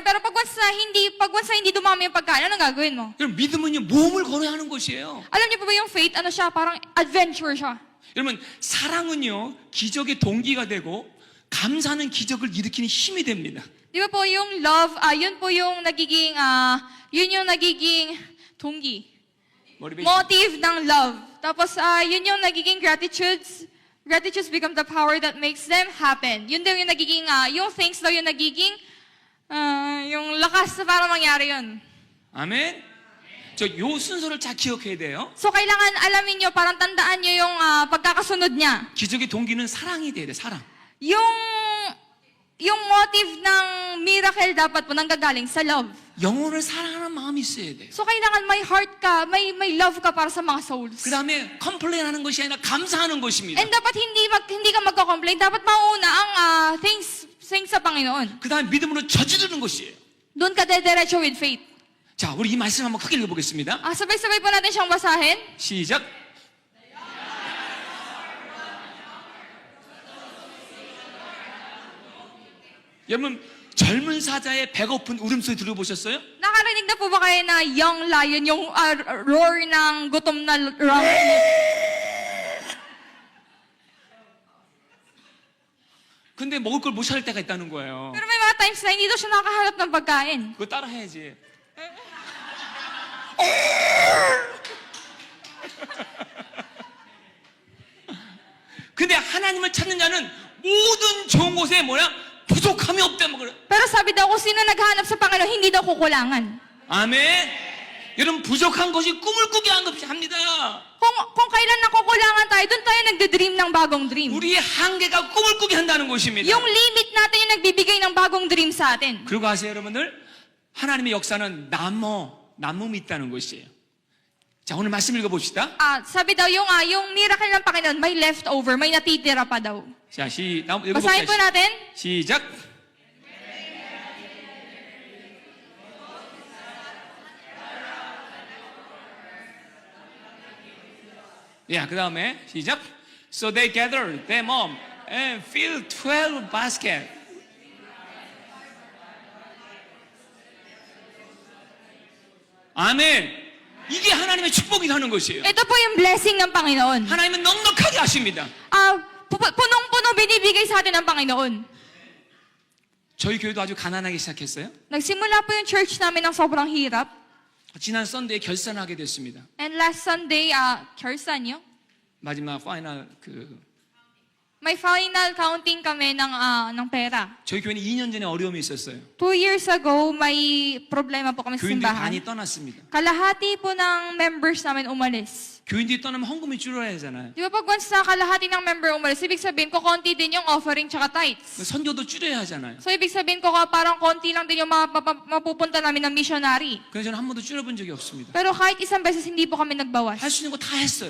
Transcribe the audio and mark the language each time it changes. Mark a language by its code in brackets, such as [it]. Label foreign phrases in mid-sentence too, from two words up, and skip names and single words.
[tl] Pero pag once na hindi dumami yung pagkain, anong gagawin mo? [ko] 여러분 믿음은요 모험을 걸어야 하는 것이에요. [tl] Alam niyo po ba yung faith, ano siya? Parang adventure siya. [ko] 여러분 사랑은요 기적의 동기가 되고 감사는 기적을 일으키는 힘이 됩니다. [tl] Di ba po yung love, yun po yung nagiging 동기. Motive ng love. Tapos, yun yung nagiging gratitudes. [en] Gratitudes become the power that makes them happen. [tl] Yun daw yung nagiging, yung thanks daw yung nagiging, yung lakas na para mangyari yun. [ko] 아멘. 저 요 순서를 잘 기억해야 돼요. [tl] So, kailangan alamin nyo, parang tandaan nyo yung pagkakasunod niya. [ko] 기적의 동기는 사랑이 돼야 돼. 사랑. [tl] Yung motive ng miracle dapat po nanggagaling sa love. [ko] 영혼을 사랑하는 마음이 있어야 돼. [tl] So kailangan may heart ka, may love ka para sa mga souls. [ko] 그 다음에 컴플레인하는 것이 아니라 감사하는 것입니다. [tl] And dapat hindi ka magko-complain, dapat mauna ang things sa Panginoon. [ko] 그 다음에 믿음으로 저지르는 것이에요. [tl] Doon ka dediretso with faith. [ko] 자, 우리 이 말씀 한번 크게 읽어보겠습니다. [tl] Sabay-sabay po natin siyang basahin. [ko] 시작. 여러분 젊은 사자의 배고픈 울음소리 들어보셨어요? [tl] Nakarinig na po ba kayo na [en] young lion, [tl] yung roar ng gutom na ram? [ko] 근데 먹을 걸 못 찾을 때가 있다는 거예요. [tl] Pero may mga times na hindi daw siya nakahanap ng pagkain. [ko] 그거 따라 해야지. 근데 하나님을 찾는 자는 모든 좋은 곳에 뭐야? 부족함이 없대 뭐 그래. [tl] Pero sabi daw kung sino naghahanap sa Panginoon, hindi daw kukulangan. [ko] 아멘. 여러분 부족한 것이 꿈을 꾸게 합니다. [tl] Kung kailan nakukulangan tayo, doon tayo nagde-dream ng bagong dream. [ko] 우리의 한계가 꿈을 꾸게 한다는 것입니다. [tl] Yung limit natin yung nagbibigay ng bagong dream sa atin. [ko] 그리고 아세요 여러분들? 하나님의 역사는 남음이 있다는 것이에요. 자 오늘 말씀 읽어봅시다. [tl] Sabi daw yung miracle ng Panginoon, may leftover, may natitira pa daw. [ko] 자, [tl] Basahin po [ko] 읽어볼게요. [tl] natin. [ko] 시작. 야, 그 다음에 시작. [en] So they gathered them up and filled 12 baskets. [ko] 아멘. 이게 하나님의 축복이라는 것이에요. [tl] Ito po yung blessing ng Panginoon. [ko] 하나님은 넉넉하게 하십니다. [tl] Punong-puno binibigay sa atin ng Panginoon. [ko] 저희 교회도 아주 가난하게 시작했어요. [tl] Nagsimula po yung church namin ng sobrang hirap. [ko] 지난 썬데이에 결산하게 됐습니다. [en] And last Sunday, [ko] 결산요? 마지막 파이널 [tl] May [en] final counting [tl] kami ng pera. [ko] 저희 교회는 2년 전에 어려움이 있었어요. [en] 2 years ago, [tl] may problema po kami sa [ko] 교인들이 [tl] simbahan. [ko] 반이 떠났습니다. [tl] Kalahati po ng members namin umalis. [ko] 교인들이 떠나면 헌금이 줄어야 하잖아요. [tl] Di ba pag once na kalahati ng member umalis, ibig sabihin ko konti din yung offering tsaka tithes. [ko] 선교도 줄여야 하잖아요. [tl] So ibig sabihin ko parang konti lang din yung mapupunta namin ng missionary. [ko] 그래서 저는 한 번도 줄여본 적이 없습니다. [tl] Pero kahit isang beses hindi po kami nagbawas. [ko] 할 수 있는 거 다 했어요.